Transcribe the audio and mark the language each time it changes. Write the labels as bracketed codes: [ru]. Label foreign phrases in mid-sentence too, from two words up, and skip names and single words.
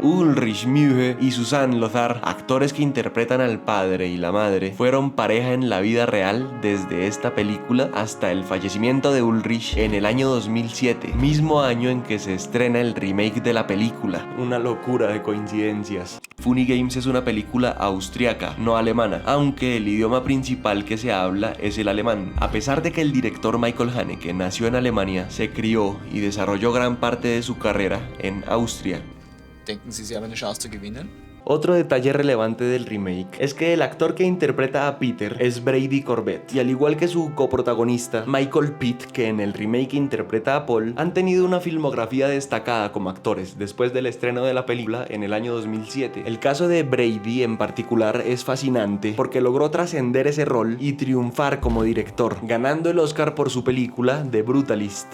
[es] Ulrich Mühe y Susanne Lothar, actores que interpretan al padre y la madre, fueron pareja en la vida real desde esta película hasta el fallecimiento de Ulrich en el año 2007, mismo año en que se estrena el remake de la película. Una locura de coincidencias. Funny Games es una película austriaca, no alemana, aunque el idioma principal que se habla es el alemán. A pesar de que el director Michael Haneke nació en Alemania, se crió y desarrolló gran parte de su carrera en Austria. [de] Denken Sie, Sie haben eine Chance zu gewinnen? [es] Otro detalle relevante del remake es que el actor que interpreta a Peter es Brady Corbett, y al igual que su coprotagonista Michael Pitt, que en el remake interpreta a Paul, han tenido una filmografía destacada como actores después del estreno de la película en el año 2007. El caso de Brady en particular es fascinante porque logró trascender ese rol y triunfar como director, ganando el Oscar por su película The Brutalist.